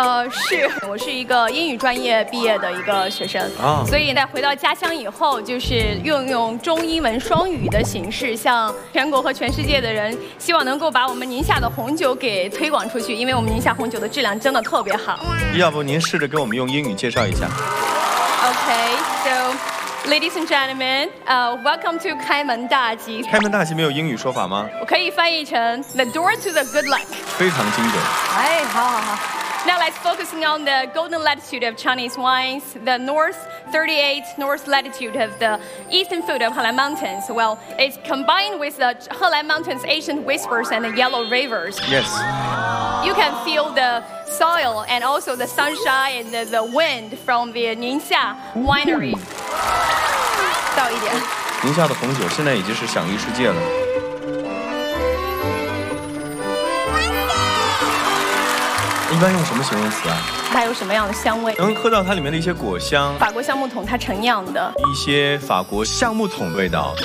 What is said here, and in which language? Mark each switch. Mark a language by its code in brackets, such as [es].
[zh] 是我是一个英语专业毕业的一个学生，所以在回到家乡以后，就是用中英文双语的形式向全国和全世界的人，希望能够把我们宁夏的红酒给推广出去，因为我们宁夏红酒的质量真的特别好。要不您试着跟我们用英语介绍一下。 [en] OK, so ladies and gentlemen, welcome to 开门大吉。 [zh] 开门大吉没有英语说法吗？我可以翻译成 [en] the door to the good luck。 [zh] 非常精准。哎，好。 [en] Now let's focus on the golden latitude of Chinese wines, the north 38th north latitude of the eastern foot of Helan Mountains. Well, it's combined with the Helan Mountains ancient whispers and the yellow rivers. Yes. You can feel the soil and also the sunshine and the wind from the Ningxia winery. [zh] 到一点。宁夏的红酒现在已经是享誉世界了。一般用什么形容词啊？它有什么样的香味？能喝到它里面的一些果香，法国橡木桶它陈酿的一些法国橡木桶味道，